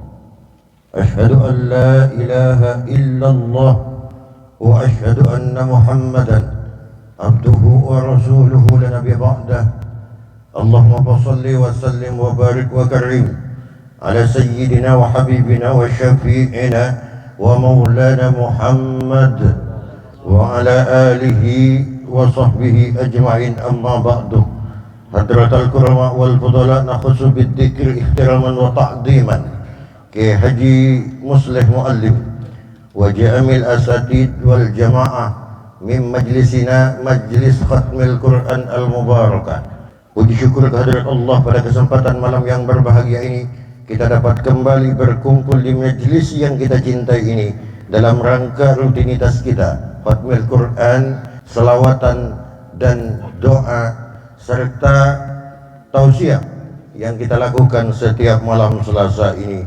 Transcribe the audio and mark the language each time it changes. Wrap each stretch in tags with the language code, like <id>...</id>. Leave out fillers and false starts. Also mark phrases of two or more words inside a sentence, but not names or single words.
<ar>أشهد أن لا إله إلا الله وأشهد أن محمدا عبده ورسوله لا نبي بعده. اللهم صل وسلم وبارك وكرم على سيدنا وحبيبنا وشفيعنا ومولانا محمد وعلى آله وصحبه أجمعين، أما بعد. حضرة الكرماء والفضلاء نخص بالذكر احتراما وتعظيما Ki Haji Muslih Muallim وجميع الأساتيذ والجماعة من مجلسنا Majlis Khatmil Quran Al-Mubarakah.</ar> <id>Puji syukur kehadirat Allah, pada kesempatan malam yang berbahagia ini kita dapat kembali berkumpul di majlis yang kita cintai ini dalam rangka rutinitas kita Khatmil Quran, selawatan dan doa serta tausiah yang kita lakukan setiap malam Selasa ini.</id>